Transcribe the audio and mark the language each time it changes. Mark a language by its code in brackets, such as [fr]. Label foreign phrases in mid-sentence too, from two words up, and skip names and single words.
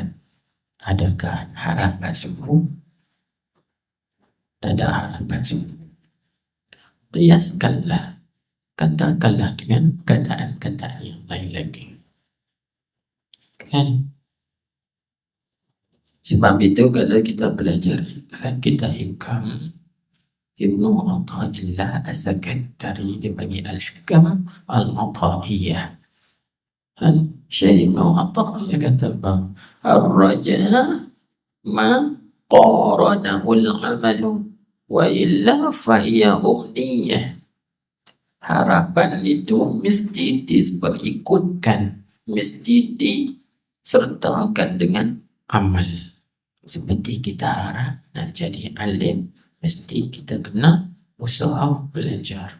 [ms] Adakah harapan sembuh? Tak ada harapan sembuh. Biaskanlah, katakanlah dengan kataan-kataan yang lain lagi. Kan? Sebab itu kalau kita belajar dalam kitab hikam, Ibnu Athaillah As-Sakandari dipanggil Al-Hikam Al-Athaiyah. Syekh Ibnu Athaillah kata bahawa [ar] الرجاء ما قارنه العمل وإلا فهي أمنية. [ms] Harapan itu mesti diperikutkan, mesti disertakan dengan amal. Seperti kita harap nak jadi alim, mesti kita kena usaha belajar.